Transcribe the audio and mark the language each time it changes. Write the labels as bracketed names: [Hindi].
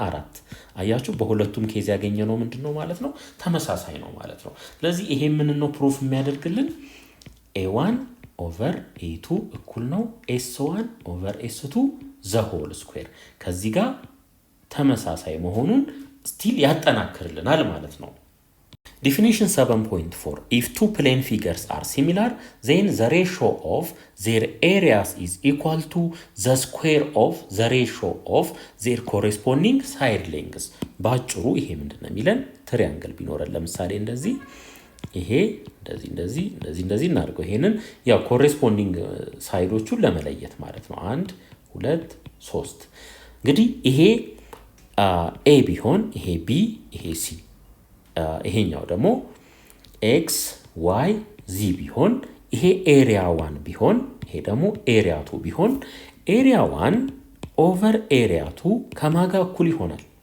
[Amharic] 4። አያችሁ፣ በሁለቱም ኬዝ ያገኘነው ምንድን ነው ማለት ነው? ተመሳሳይ ነው ማለት ነው። ስለዚህ ይሄ ምን ነው ፕሩፍ የሚያደርግልን? [English] a1 ኦቨር a2 እኩል ነው s1 ኦቨር s2 ዘ ሆል ስኩዌር። [Amharic] ከዚህ ጋር ተመሳሳይ መሆኑን ስቲል ያጠናክርልናል ማለት ነው። [English] Definition 7.4 If two plane figures are similar, then the ratio of their areas is equal to the square of the ratio of their corresponding side lengths. [Amharic] ባጭሩ ይሄ ምንድነው የሚለን? ትሪያንግል ቢኖረን ለምሳሌ እንደዚህ ይሄ እንደዚህ እናድርገው። ይሄንን ያው ኮሬስፖንዲንግ ሳይዶቹን ለመለየት ማለት ነው። 1 2 3 እንግዲህ ይሄ ኤ ቢሆን ይሄ ቢ ይሄ ሲ ይሄኛው ደግሞ ኤክስ ዋይ ዚ ቢሆን ይሄ ኤሪያ 1 ቢሆን ይሄ ደግሞ ኤሪያ 2 ቢሆን ኤሪያ 1 ኦቨር ኤሪያ 2 ከማጋ እኩል ይሆናል?